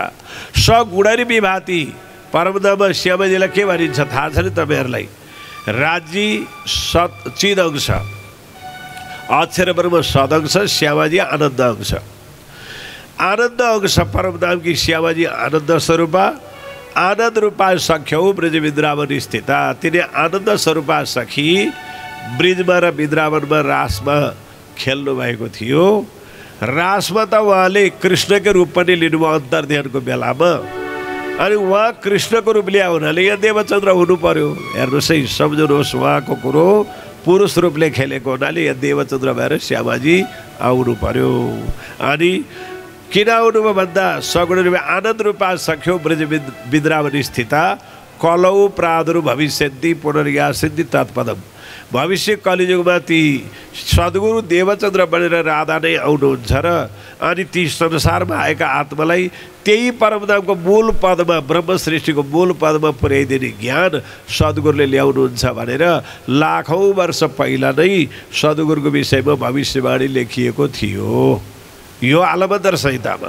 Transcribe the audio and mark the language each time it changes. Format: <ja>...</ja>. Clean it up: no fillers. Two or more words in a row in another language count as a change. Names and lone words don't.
<ne>सगुणरी विभाति परमधाममा श्यामाजीलाई के भनिन्छ थाहा छ नि तपाईँहरूलाई?</ne> <sa>राज्य चिद अंश, अक्षर ब्रह्म सदंश, श्यामाजी आनन्द अंश। आनन्द अंश परमधामकी श्यामाजी आनन्द स्वरूपा, आनन्द रूपा सख्यौ ब्रज वृन्दावन स्थिता।</sa> <ne>तिनी आनन्द स्वरूपा सखी ब्रिजमा र वृन्दावनमा रासमा खेल्नु भएको थियो। रासमा त उहाँले कृष्णकै रूप पनि लिनुभयो अन्तर्ध्यानको बेलामा। अनि उहाँ कृष्णको रूप ल्या हुनाले यहाँ देवचन्द्र हुनु पर्यो। हेर्नुहोस् है, सम्झनुहोस्, उहाँको कुरो पुरुष रूपले खेलेको हुनाले यहाँ देवचन्द्र भएर श्यामाजी आउनु पर्यो। अनि किन आउनुभयो भन्दा</ne> <sa>सगुण रूपे आनन्द रूपा सख्यो ब्रज वृन्दावन स्थिता कलौ प्रादुर् भविष्यन्ति पुनर्यासन्ति तत्पदम।</sa> <ne>भविष्य कलियुगमा ती सद्गुरु देवचन्द्र बनेर राधा नै आउनुहुन्छ र अनि ती संसारमा आएका आत्मालाई त्यही परमधामको मूल पदमा, ब्रह्म सृष्टिको मूल पदमा पुर्याइदिने ज्ञान सद्गुरुले ल्याउनुहुन्छ भनेर लाखौँ वर्ष पहिला नै सद्गुरुको विषयमा भविष्यवाणी लेखिएको थियो यो आलमन्तर संहितामा।</ne>